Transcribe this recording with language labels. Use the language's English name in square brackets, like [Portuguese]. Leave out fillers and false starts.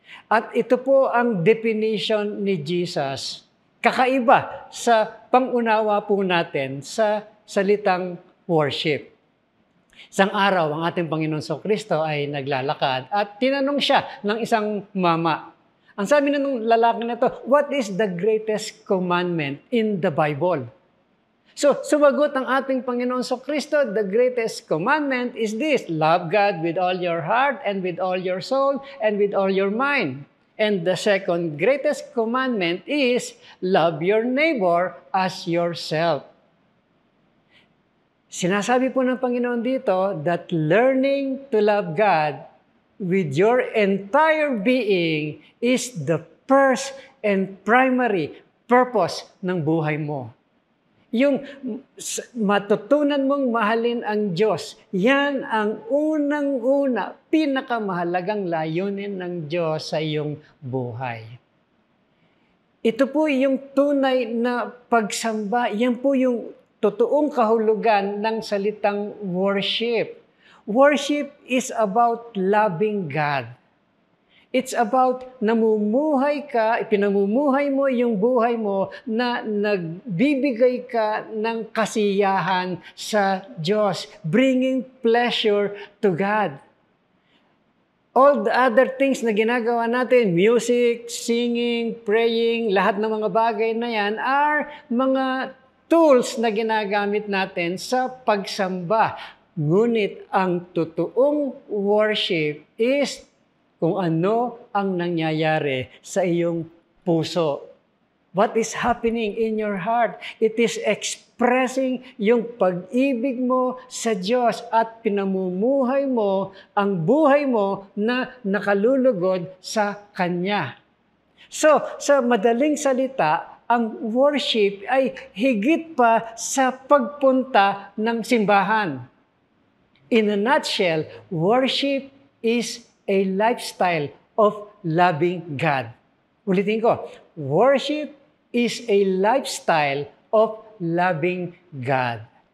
[Filipino] At ito po ang definition ni Jesus. Kakaiba sa pangunawa po natin sa salitang worship. Isang araw, ang ating Panginoon Kristo ay naglalakad at tinanong siya ng isang mama. Ang sabi ng lalaki na ito, [English] what is the greatest commandment in the Bible? So, [Filipino] sumagot ang ating Panginoon Kristo, [English] the greatest commandment is this, love God with all your heart and with all your soul and with all your mind. And the second greatest commandment is, love your neighbor as yourself. [Filipino] Sinasabi po ng Panginoon dito [English] that learning to love God with your entire being is the first and primary purpose [Filipino] ng buhay mo. Yung matutunan mong mahalin ang Diyos, yan ang unang-una, pinakamahalagang layunin ng Diyos sa iyong buhay. Ito po yung tunay na pagsamba, yan po yung totoong kahulugan ng salitang worship. [English] Worship is about loving God. It's about [Filipino] namumuhay ka, ipinamumuhay mo yung buhay mo na nagbibigay ka ng kasiyahan sa Diyos, [English] bringing pleasure to God. All the other things [Filipino] na ginagawa natin, music, singing, praying, lahat ng mga bagay na yan are mga tools na ginagamit natin sa pagsamba. Ngunit ang totoong worship is kung ano ang nangyayari sa iyong puso. [English] What is happening in your heart? It is expressing [Filipino] yung pag-ibig mo sa Diyos at pinamumuhay mo ang buhay mo na nakalulugod sa Kanya. So, sa madaling salita, ang worship ay higit pa sa pagpunta ng simbahan. [English] In a nutshell, worship is a lifestyle of loving God. [Filipino] Ulitin ko, [English] worship is a lifestyle of loving God.